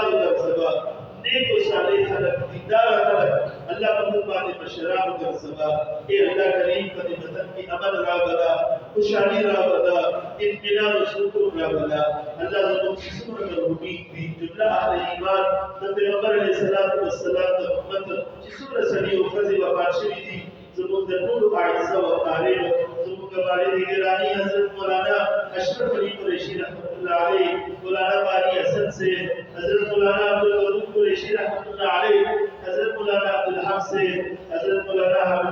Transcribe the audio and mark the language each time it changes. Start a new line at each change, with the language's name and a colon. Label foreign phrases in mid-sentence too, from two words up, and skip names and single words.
Pashto: وګرځوه نیک او صالح خلک دیندار خلک الله په موږ باندې مشران وګرځوه ای الله کریم په دې وطن کې امن راوړه خوشحالي راوړه اطمینان او سکون راوړه الله زموږ چې څومره مرحومین دي جمله اهل ایمان د پیغمبر علیه السلام د امت چې څومره سړي او ښځې وفات شوي دي زموږ د ټولو اعزه او اقارب زموږ والد ګرامی حضرت مولانا اشرف علی قریشی
Arabic: رحمۃ اللہ علیہ
Pashto: مولانا قاری حسن سے حضرت مولانا عبدالغفور قریشی
Arabic: رحمۃ اللہ علیہ
Pashto: حضرت مولانا عبدالحق سے حضرت مولانا حامد